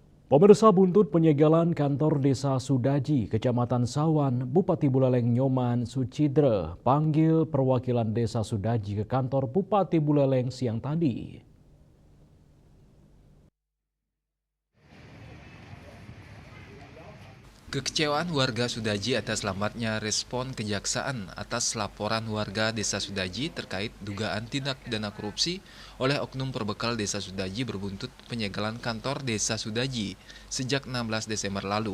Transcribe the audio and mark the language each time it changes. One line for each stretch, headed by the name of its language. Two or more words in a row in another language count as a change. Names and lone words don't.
Indonesian: Pemirsa, buntut penyegelan kantor Desa Sudaji, Kecamatan Sawan, Bupati Buleleng Nyoman Sucidre panggil perwakilan Desa Sudaji ke kantor Bupati Buleleng siang tadi. Kekecewaan warga Sudaji atas lambatnya respon kejaksaan atas laporan warga Desa Sudaji terkait dugaan tindak pidana korupsi oleh oknum perbekal Desa Sudaji berbuntut penyegelan kantor Desa Sudaji sejak 16 Desember lalu.